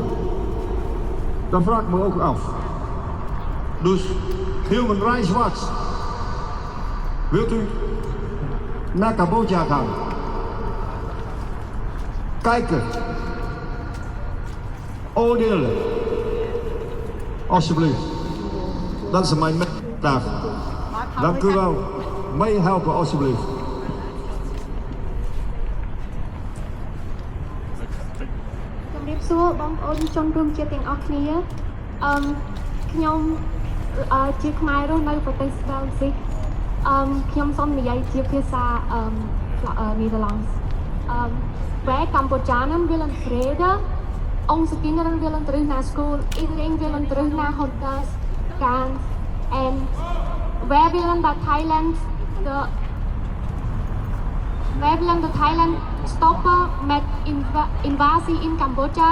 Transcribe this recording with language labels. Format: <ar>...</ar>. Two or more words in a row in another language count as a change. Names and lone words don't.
<nl>Dat vraag ik me ook af. Dus Human Rights Watch, wilt u naar Cambodja gaan? Kijken, oordelen, alsjeblieft. Dat is mijn vraag. Dank u wel. Meehelpen, alsjeblieft.</nl> <km>ជំរាបសួរបងប្អូនជនរួមជាតិទាំងអស់គ្នាខ្ញុំជាខ្មែររស់នៅប្រទេសបែលហ្សិកខ្ញុំសូមនិយាយជាភាសា Nederlands.</km> <nl>Wij Cambodjanen willen vrede. Onze kinderen willen terug naar school. Iedereen wil terug naar hotels gaan. En wij willen dat Thailand stoppen met invasie in Cambodja.</nl>